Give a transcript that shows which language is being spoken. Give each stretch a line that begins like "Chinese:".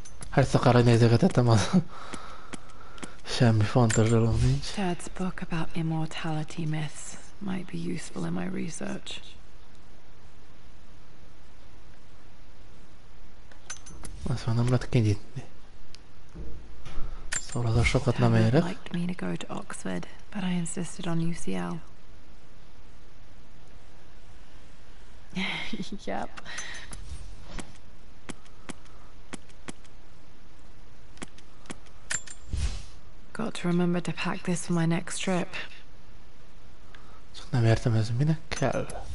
Hungarian: Hát szakára nézegetettem, az semmi fontos dolog nincs.
English: Dad's book about immortality myths might be useful in my research.
Hungarian: Azt már nem lehet kinyitni. Szóval az sokat nem érek.
English: Liked me to go to Oxford, but I insisted on UCL. Yep. Got to remember to pack this for my next trip.
Hungarian: Csak nem értem, ez minek kell.